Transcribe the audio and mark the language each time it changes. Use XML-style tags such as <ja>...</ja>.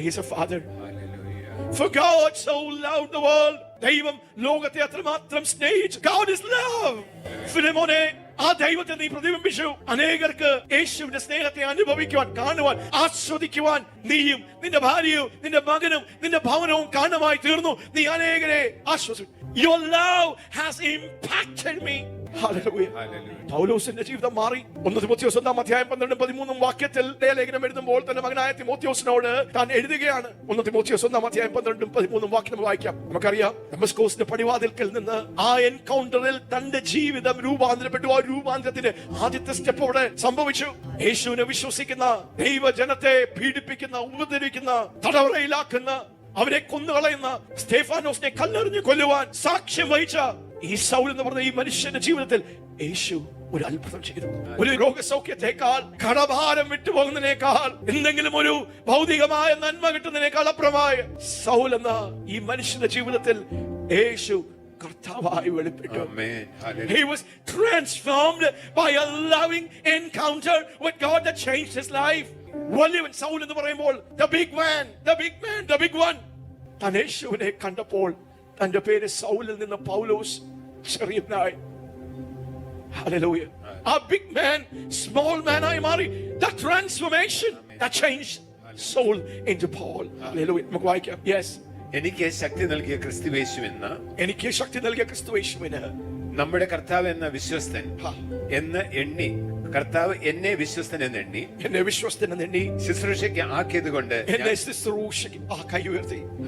<en>He is a father. For God so loved the world.</en> <ml>ദൈവം ലോകത്തെ അത്രമാത്രം സ്നേഹിച്ചു.</ml> <en>God is love.</en> <ml>ഫിലിമോനെ, ആ ദൈവത്തെ നീ പ്രതിബിംബിച്ചു. അനേകർക്ക് യേശുവിന്റെ സ്നേഹത്തെ അനുഭവിക്കുവാൻ, കാണുവാൻ, ആസ്വദിക്കുവാൻ നീയും നിന്റെ ഭാര്യയും നിന്റെ മകനും നിന്റെ ഭവനവും കാരണമായി തീർന്നു. നീ അനേകരെ ആശ്വസിച്ചു.</ml> <en>Your love has impacted me.</en> <ml>Hallelujah. പൗലോസിന്റെ ജീവിതം മാറി. 1 തിമോഥെയോസ് 1:12-13 വാക്യത്തിൽ ലേഖനം എഴുതുമ്പോൾ തന്റെ മകനായ തിമോഥെയോസിനോട് താൻ എഴുതുകയാണ്. 1 തിമോഥെയോസ് 1:12-13 വാക്യം വായിക്കാം. നമുക്കറിയാം, ദമസ്കോസിന്റെ പടിവാതിൽക്കൽ നിന്ന് ആ എൻകൗണ്ടറിൽ തന്റെ ജീവിതം രൂപാന്തരപ്പെട്ടു. ആ രൂപാന്തരത്തിന്റെ ആദ്യത്തെ സ്റ്റെപ്പ് അവിടെ സംഭവിച്ചു. യേശുവിനെ വിശ്വസിക്കുന്ന ദൈവജനത്തെ പീഡിപ്പിക്കുന്ന, ഉപദ്രവിക്കുന്ന, തടവറയിലാക്കുന്ന, അവരെ കൊന്നുകളയുന്ന, സ്തേഫാനോസിനെ കല്ലെറിഞ്ഞ് കൊല്ലുവാൻ സാക്ഷ്യം വഹിച്ച ഈ സൗൽ എന്ന് പറഞ്ഞ ഈ മനുഷ്യന്റെ ജീവിതത്തിൽ യേശു ഒരു അത്ഭുതം ചെയ്തു. ഒരു രോഗസൗഖ്യത്തെക്കാൾ, കടഭാരം വിട്ടുപോകുന്നതിനേക്കാൾ, എന്തെങ്കിലും ഒരു ഭൗതികമായ നന്മ കിട്ടുന്നതിനേക്കാൾ അപ്പുറമായ സൗൽ എന്ന ഈ മനുഷ്യന്റെ ജീവിതത്തിൽ യേശു കർത്താവായി വെളിപ്പെട്ടു.</ml> <en>Amen. Hallelujah. He was transformed by a loving encounter with God that changed his life.</en> <ml>വലിയവൻ സൗൽ എന്ന് പറയുമ്പോൾ</ml> <en>the big man, the big one.</en> <ml>താൻ യേശുവിനെ കണ്ടപ്പോൾ തന്റെ പേര് സൗലിൽ നിന്ന് പൗലോസ് ചെറിയവനായി.</ml> <en>Hallelujah. A big man, small man</en> <ml>ആയി മാറി.</ml> <en>The transformation that changed Saul into Paul.</en> <ml>Hallelujah. നമുക്ക് വായിക്കാം. Yes. എനിക്ക് ശക്തി നൽകിയ ക്രിസ്തുയേശു എന്ന എനിക്ക് ശക്തി നൽകിയ ക്രിസ്തുയേശുവിന് നമ്മുടെ കർത്താവ് എന്ന വിശ്വസ്തൻ എന്ന് എണ്ണി, കർത്താവ് എന്നെ വിശ്വസ്തൻ എന്ന് എണ്ണി, എന്നെ വിശ്വസ്തൻ എന്ന് എണ്ണി ശുശ്രൂഷയ്ക്ക് ആക്കിയത് കൊണ്ട് എന്നെ ശുശ്രൂഷയ്ക്ക് കൈ ഉയർത്തി.</ml>